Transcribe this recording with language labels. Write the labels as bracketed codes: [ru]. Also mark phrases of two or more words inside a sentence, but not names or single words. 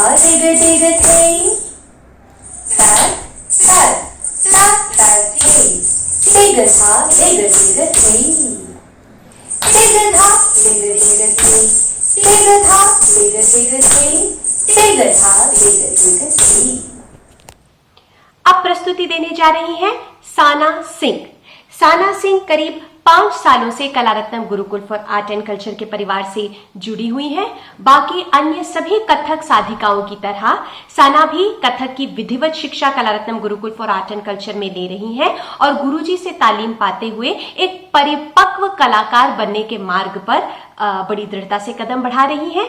[hi] धिग धिग थे tat tat tat tat थे धिग था धिग धिग थे धिग था धिग धिग थे धिग था धिग धिग थे धिग था धिग धिग थे। अब प्रस्तुति देने जा रही हैं साना सिंह। साना सिंह करीब 5 सालों से कला रत्नम गुरुकुल फॉर आर्ट एंड कल्चर के परिवार से जुड़ी हुई हैं। बाकी अन्य सभी कथक साधिकाओं की तरह साना भी कथक की विधिवत शिक्षा कला रत्नम गुरुकुल फॉर आर्ट एंड कल्चर में ले रही हैं और गुरुजी से तालीम पाते हुए एक परिपक्व कलाकार बनने के मार्ग पर बड़ी दृढ़ता से कदम बढ़ा रही हैं।